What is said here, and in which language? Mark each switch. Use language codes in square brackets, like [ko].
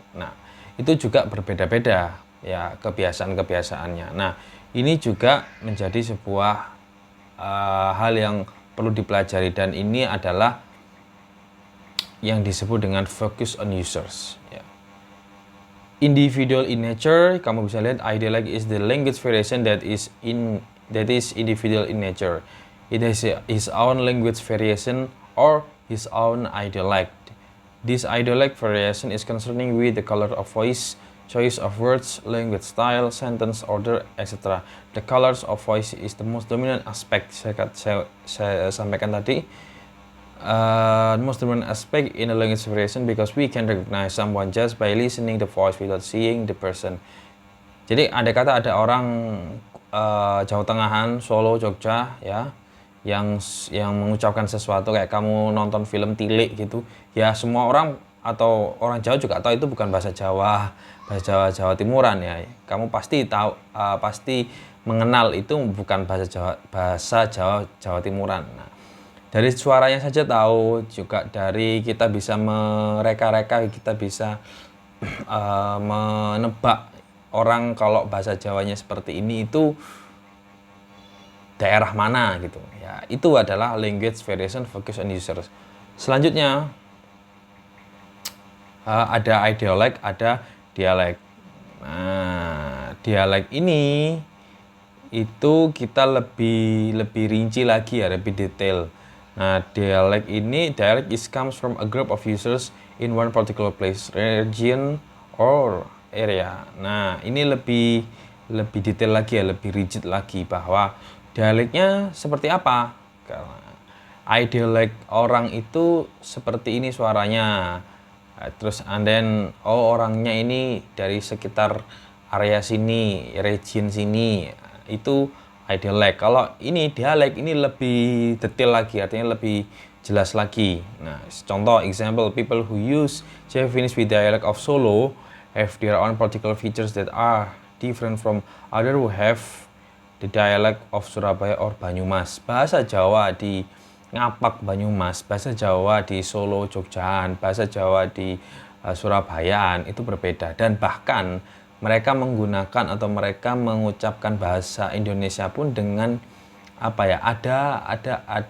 [id] Nah, itu juga berbeda-beda ya kebiasaan-kebiasaannya. Nah, ini juga menjadi sebuah hal yang perlu dipelajari, dan ini adalah yang disebut dengan [en] focus on users, [id] ya. [en] Individual in nature, [id] kamu bisa lihat [en] ideolect is the language variation that is individual in nature. It is his own language variation or his own ideolect. This ideolect variation is concerning with the color of voice, choice of words, language style, sentence order, etc. The colors of voice is the most dominant aspect. [id] Saya sampaikan tadi, [en] the most dominant aspect in a language variation because we can recognize someone just by listening the voice without seeing the person. [id] Jadi ada orang Jawa Tengahan, Solo, Jogja, ya, yang mengucapkan sesuatu kayak kamu nonton film Tilik gitu, ya semua orang atau orang Jawa juga tahu itu bukan bahasa Jawa, Jawa Timuran, ya. Kamu pasti tahu, pasti mengenal itu bukan bahasa Jawa Timuran. Nah, dari suaranya saja tahu, juga dari kita bisa mereka-reka, kita bisa menebak orang kalau bahasa Jawanya seperti ini itu daerah mana gitu. Ya, itu adalah [en] language variation focus on users. [id] Selanjutnya ada ideolect, ada dialek. Nah, dialek ini itu kita lebih rinci lagi ya, lebih detail. [en] Nah, dialect comes from a group of users in one particular place, region, or area. [id] Nah, ini lebih detail lagi ya, lebih rigid lagi bahwa dialeknya seperti apa. Karena dialek orang itu seperti ini suaranya. Terus [en] and then [id] orangnya ini dari sekitar area sini, region sini, itu dialek. Kalau ini dialek ini lebih detail lagi, artinya lebih jelas lagi. [en] Nah, contoh example, people who use Javanese with dialect of Solo have their own particular features that are different from other who have the dialect of Surabaya or Banyumas. [id] Bahasa Jawa di Ngapak Banyumas, bahasa Jawa di Solo Jogjaan, bahasa Jawa di Surabayaan itu berbeda, dan bahkan mereka menggunakan atau mereka mengucapkan bahasa Indonesia pun dengan apa ya, ada